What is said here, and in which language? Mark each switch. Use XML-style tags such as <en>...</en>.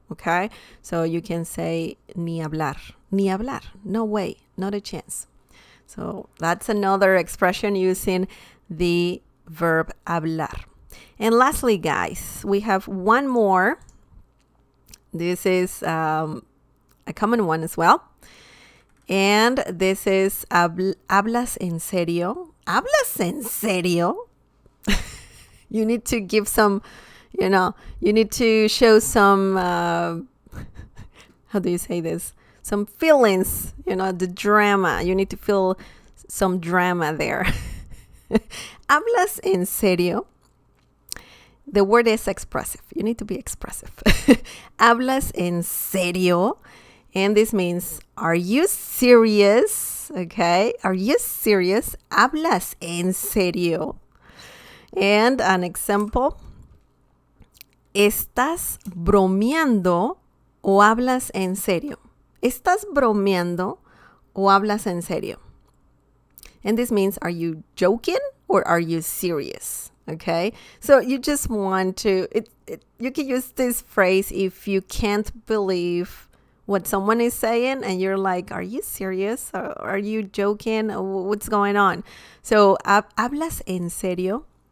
<en>Okay. So you can say</en> <es>ni hablar. Ni hablar.</es> <en>No way. Not a chance. So that's another expression using the verb hablar. And lastly, guys, we have one more. This is a common one as well. And this is</en> <es>hablas en serio. ¿Hablas en serio?</es> <en>You need to give some, you know, you need to show some, how do you say this? Some feelings, you know, the drama. You need to feel some drama there.</en> <es>Hablas en serio.</es> <en>The word is expressive. You need to be expressive.</en> <es>Hablas en serio.</es> <en>And this means, are you serious? Okay. Are you serious?</en> <es>Hablas en serio.</es> <en>And an example.</en> <es>¿Estás bromeando o hablas en serio? ¿Estás bromeando o hablas en serio?</es> <en>And this means, are you joking or are you serious? Okay. So you just want to, you can use this phrase if you can't believe what someone is saying and you're like, are you serious? Or are you joking? What's going on? So,</en> <es>¿hablas en serio?</es>